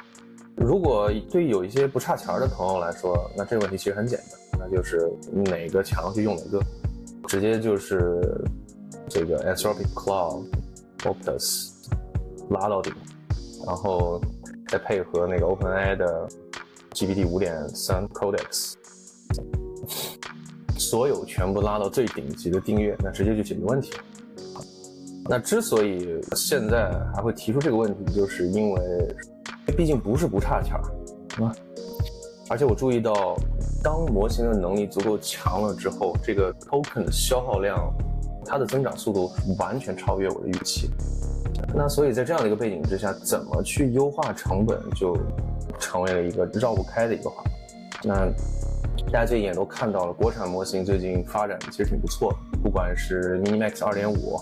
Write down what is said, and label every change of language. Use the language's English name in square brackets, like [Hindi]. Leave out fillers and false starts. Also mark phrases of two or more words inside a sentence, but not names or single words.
[Chinese] 如果對於有一些不差錢的朋友來說，那這個問題其實很簡單，那就是哪個強就用哪個，直接就是這個 Anthropic Claude、Opus 拉到頂，然後再配合那個 OpenAI 的 GPT 5.3 Codex， 所有全部拉到最頂級的訂閱，那直接就解決問題了。那之所以現在還會提出這個問題，就是因為畢竟不是不差錢啊，而且我注意到，當模型的能力足夠強了之後，這個 token 的消耗量，它的增長速度完全超越我的預期。那所以在這樣的一個背景之下，怎麼去優化成本，就成為了一個繞不開的一個話題。那大家最近也都看到了，國產模型最近發展其實挺不錯的，不管是 MiniMax 2.5。